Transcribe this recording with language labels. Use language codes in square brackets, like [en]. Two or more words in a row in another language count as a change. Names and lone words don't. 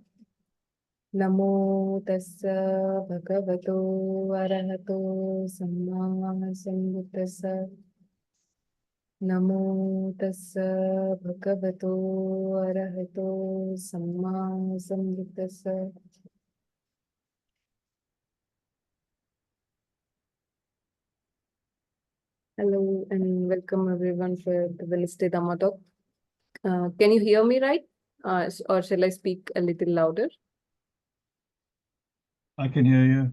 [pi] Namo tassa bhagavato arahato samma sambuddhassa. Namo tassa bhagavato arahato samma sambuddhassa. [en] Hello and welcome everyone for the Wednesday Dhamma talk. Can you hear me right? Or shall I speak a little louder? I can hear you.